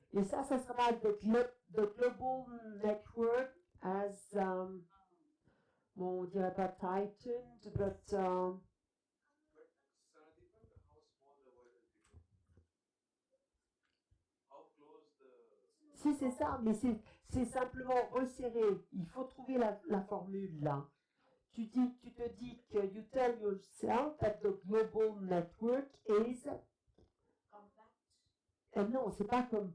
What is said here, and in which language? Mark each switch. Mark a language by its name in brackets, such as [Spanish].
[French] Et ça sera [English] the global network as, [French] bon, on dirait pas [English] tightened, but, Sandeepa, how small the world has become. How close the. [French] si c'est ça, mais c'est simplement resserré. Il faut trouver la formule là. Tu te dis que [English] you tell yourself that the global network is. Compact. [French] Non, c'est pas comme.